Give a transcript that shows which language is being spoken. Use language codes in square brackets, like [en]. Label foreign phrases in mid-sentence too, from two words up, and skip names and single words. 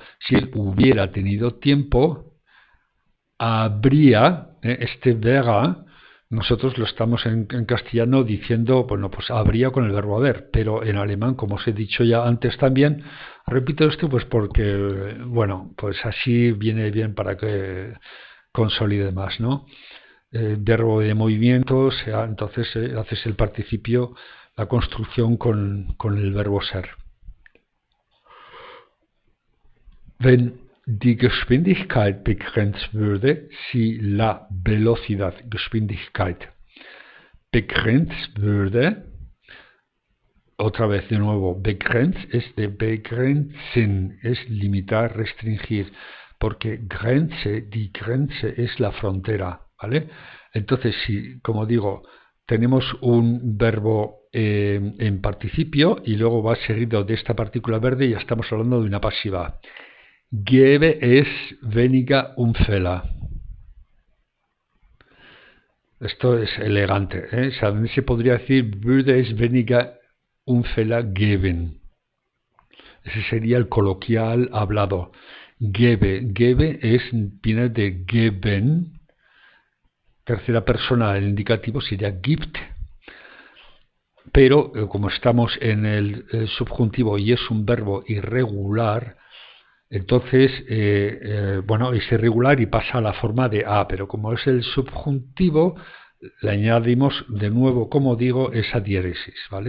[es] Si él hubiera tenido tiempo, habría, este vera, nosotros lo estamos en castellano diciendo, bueno, pues habría con el verbo haber, pero en alemán, como os he dicho ya antes también, repito esto pues porque, bueno, pues así viene bien para que consolide más, ¿no? Verbo de movimiento, o sea, entonces haces el participio, la construcción con el verbo ser. [de] Wenn die Geschwindigkeit begrenzt würde, [es] si la velocidad, [de] Geschwindigkeit, begrenzt würde, [es] otra vez de nuevo, begrenzt es de begrenzen, es limitar, restringir, porque Grenze, [de] die Grenze [es] es la frontera, ¿vale? Entonces, si, como digo, tenemos un verbo en participio y luego va seguido de esta partícula verde, y ya estamos hablando de una pasiva. [de] Gäbe es weniger Unfälle. [es] Esto es elegante, ¿eh? O sea, también se podría decir [de] würde es weniger Unfälle geben. [es] Ese sería el coloquial hablado. Gebe viene de geben, tercera persona, el indicativo sería gibt, pero como estamos en el subjuntivo y es un verbo irregular, entonces, bueno, es irregular y pasa a la forma de A, pero como es el subjuntivo, le añadimos de nuevo, como digo, esa diéresis, ¿vale?